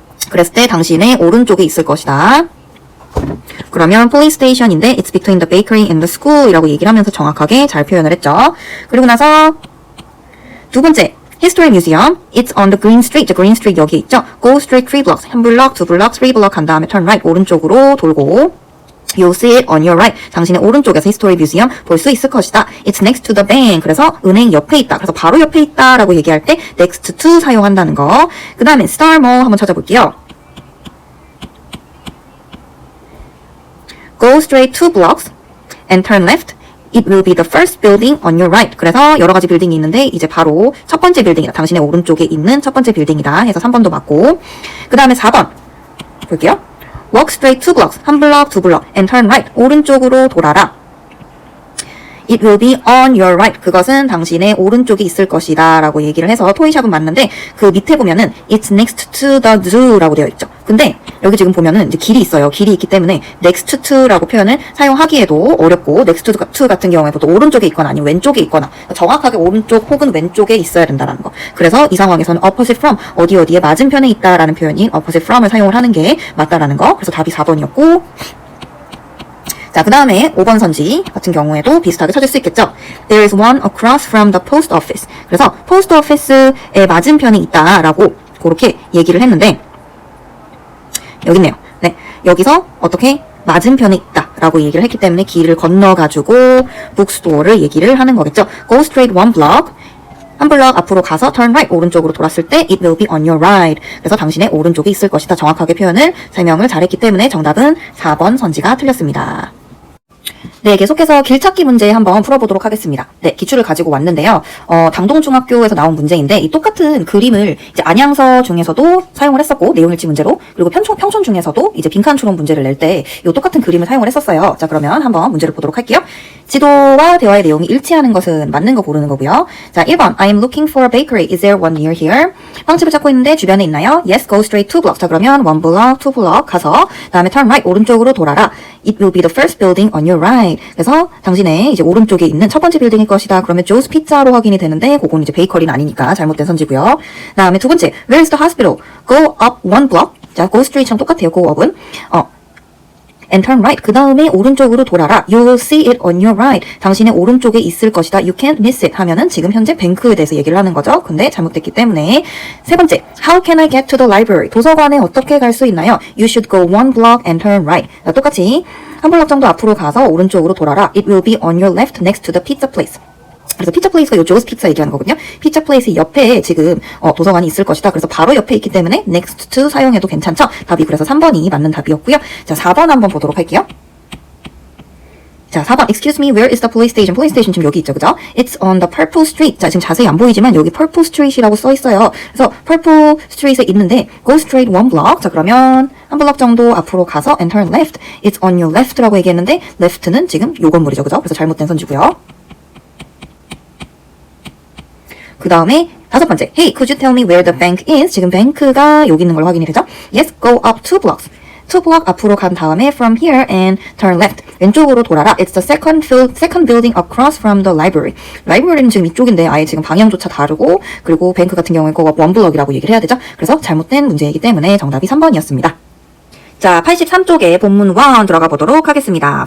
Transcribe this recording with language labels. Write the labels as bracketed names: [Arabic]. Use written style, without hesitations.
[Korean] 그랬을 때 당신의 오른쪽에 있을 것이다. 그러면 police station인데 [English] It's between the bakery and the school [Korean] 이라고 얘기를 하면서 정확하게 잘 표현을 했죠. 그리고 나서 두 번째 [English] History Museum. It's on the Green Street. Green Street [Korean] 여기 있죠. [English] Go straight 3 blocks. [Korean] 한 블럭, 두 블럭, 3 블럭 간 다음에 turn right. 오른쪽으로 돌고 [English] You'll see it on your right. [Korean] 당신의 오른쪽에서 History Museum 볼 수 있을 것이다. [English] It's next to the bank. [Korean] 그래서 은행 옆에 있다. 그래서 바로 옆에 있다 라고 얘기할 때 next to 사용한다는 거. 그 다음에 Star Mall 한번 찾아볼게요. [English] Go straight 2 blocks and turn left. It will be the first building on your right. [Korean] 그래서 여러 가지 빌딩이 있는데 이제 바로 첫 번째 빌딩이다. 당신의 오른쪽에 있는 첫 번째 빌딩이다. 해서 3번도 맞고. 그 다음에 4번 볼게요. [English] Walk straight 2 blocks. [Korean] 한 블럭, 두 블럭. [English] And turn right. [Korean] 오른쪽으로 돌아라. [English] It will be on your right. [Korean] 그것은 당신의 오른쪽에 있을 것이다 라고 얘기를 해서 토이샵은 맞는데 그 밑에 보면은 [English] It's next to the zoo [Korean] 라고 되어 있죠. 근데 여기 지금 보면은 이제 길이 있어요. 길이 있기 때문에 next to 라고 표현을 사용하기에도 어렵고 next to 같은 경우에 보통 오른쪽에 있거나 아니면 왼쪽에 있거나 정확하게 오른쪽 혹은 왼쪽에 있어야 된다는 거. 그래서 이 상황에서는 opposite from 어디에 맞은편에 있다라는 표현인 opposite from을 사용을 하는 게 맞다라는 거. 그래서 답이 4번이었고 자, 그 다음에 5번 선지 같은 경우에도 비슷하게 찾을 수 있겠죠. [English] There is one across from the post office. [Korean] 그래서 post office의 맞은편에 있다라고 그렇게 얘기를 했는데 여기 있네요. 네, 여기서 어떻게 맞은편에 있다라고 얘기를 했기 때문에 길을 건너가지고 북스토어를 얘기를 하는 거겠죠. [English] Go straight 1 block. [Korean] 한 블럭 앞으로 가서 turn right 오른쪽으로 돌았을 때 [English] it will be on your right. [Korean] 그래서 당신의 오른쪽에 있을 것이다. 정확하게 표현을 설명을 잘했기 때문에 정답은 4번 선지가 틀렸습니다. 네, 계속해서 길찾기 문제 한번 풀어보도록 하겠습니다. 네, 기출을 가지고 왔는데요. 당동중학교에서 나온 문제인데 이 똑같은 그림을 이제 안양서 중에서도 사용을 했었고 내용일지 문제로 그리고 평촌 중에서도 이제 빈칸 추론 문제를 낼 때 이 똑같은 그림을 사용을 했었어요. 자, 그러면 한번 문제를 보도록 할게요. 지도와 대화의 내용이 일치하는 것은 맞는 거 고르는 거고요. [English] 자, 1번 I am looking for a bakery. Is there one near here? [Korean] 빵집을 찾고 있는데 주변에 있나요? [English] Yes, go straight 2 blocks. 자, 그러면 1 block, 2 block 가서 다음에 turn right [Korean] 오른쪽으로 돌아라. [English] It will be the first building on your right. [Korean] 그래서 당신의 이제 오른쪽에 있는 첫 번째 빌딩일 것이다. 그러면 Joe's Pizza로 확인이 되는데 그건 이제 베이커리는 아니니까 잘못된 선지고요. 다음에 두 번째 [English] Where is the hospital? Go up 1 block. [Korean] 자, go straight처럼 똑같아요. [English] go up은 and turn right. [Korean] 그 다음에 오른쪽으로 돌아라. [English] You will see it on your right. [Korean] 당신의 오른쪽에 있을 것이다. [English] You can't miss it [Korean] 하면은 지금 현재 뱅크에 대해서 얘기를 하는 거죠. 근데 잘못됐기 때문에 세 번째 [English] How can I get to the library? [Korean] 도서관에 어떻게 갈 수 있나요? [English] You should go 1 block and turn right. [Korean] 자, 똑같이 한 블럭 정도 앞으로 가서 오른쪽으로 돌아라. [English] It will be on your left next to the pizza place. [Korean] 그래서 피자 플레이스가 요 조스 피자 얘기하는 거거든요. 피자 플레이스 옆에 지금 도서관이 있을 것이다. 그래서 바로 옆에 있기 때문에 next to 사용해도 괜찮죠? 답이 그래서 3번이 맞는 답이었고요. 자, 4번 한번 보도록 할게요. 자, 4번. [English] Excuse me, where is the police station? [Korean] police station 지금 여기 있죠, 그죠? [English] It's on the purple street. [Korean] 자, 지금 자세히 안 보이지만 여기 purple street이라고 써 있어요. 그래서 purple street에 있는데 go straight 1 block. 자, 그러면 한 블럭 정도 앞으로 가서 and turn left. [English] It's on your left [Korean] 라고 얘기했는데 left는 지금 요 건물이죠, 그죠? 그래서 잘못된 선지고요. 그 다음에 다섯 번째, [English] Hey, could you tell me where the bank is? [Korean] 지금 뱅크가 여기 있는 걸로 확인이 되죠? [English] Yes, go up 2 blocks. [Korean] 2 block 앞으로 간 다음에 from here and turn left. 왼쪽으로 돌아라. It's the second building across from the library. 라이브러리는 지금 이쪽인데 아예 지금 방향조차 다르고 그리고 뱅크 같은 경우에 그거 1 block이라고 얘기를 해야 되죠? 그래서 잘못된 문제이기 때문에 정답이 3번이었습니다. 자, 83쪽에 본문 1 들어가 보도록 하겠습니다.